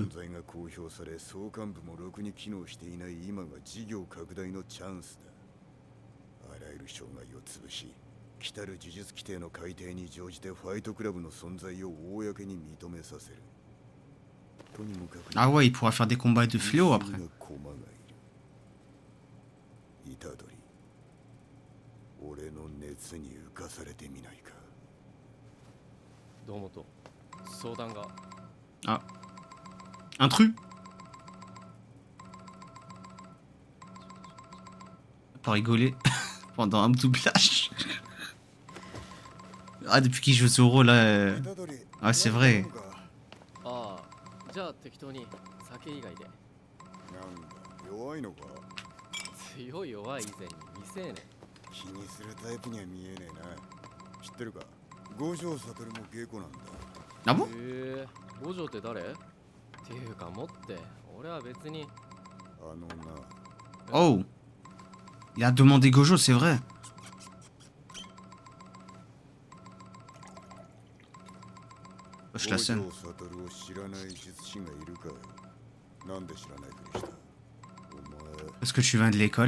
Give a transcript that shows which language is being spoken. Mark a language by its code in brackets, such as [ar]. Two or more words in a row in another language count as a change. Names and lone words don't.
[ja] 存在が公表され、総監部もろくに機能していない今が事業拡大のチャンスだ。あらゆる障害を潰し、来たる呪術規定の改定に乗じてファイトクラブの存在を公に認めさせる。とにもかく [fr] Ah ouais, il pourra faire des combats de fléau après. [ja] イタドリ、俺の熱に浮かされてみないか？どうもと相談が。 [fr] Ah. Intrus. Pas rigoler pendant un doublage. Ah, depuis qu'il joue Zoro là. Ah, c'est vrai. [ja] ああ、じゃあ適当に酒以外で。なんだ弱いのか。強い弱い以前に未成年。気にするタイプには見えねえな。知ってるか、五条悟も芸妓なんだ。 [fr] Ah bon? [ja] 五条って誰？っていうかもって俺は別に。あのな。 Oh! [fr] Il a demandé Gojo, c'est vrai. Je la scène. Parce que tu viens de l'école?